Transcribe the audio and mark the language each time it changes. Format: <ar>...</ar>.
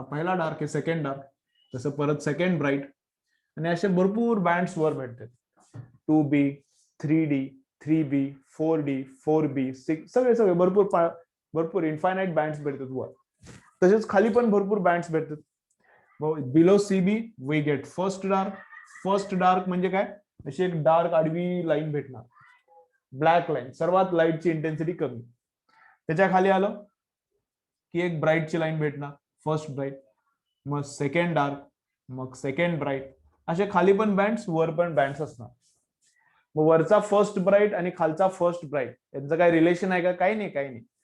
<mr>हा पहिला डार्क आहे, सेकंड डार्क, तसं परत सेकंड ब्राईट. आणि असे भरपूर बँड्स वर भेटतात, 2B 3D 3B 4D 4B 6, सगळे सगळे भरपूर इन्फायनाइट बँड्स भेटतात वर. तसेच खाली पण भरपूर बँड्स भेटतात.</mr> <en>Below CB we get first dark.</en> <mr>First dark म्हणजे काय, अशी एक डार्क आडवी लाईन भेटणार, ब्लॅक लाईन, सर्वात लाईटची इंटेन्सिटी कमी. त्याच्या खाली आलं की एक ब्राईटची लाईन भेटणार, फर्स्ट ब्राईट, मग सेकंड डार्क, मग सेकंड ब्राईट. असे खाली पण बँड्स, वर पण बँड्स असणार. मग वरचा फर्स्ट ब्राईट आणि खालचा फर्स्ट ब्राईट यांचं काय रिलेशन आहे का, काही नाही, काही नाही.</mr>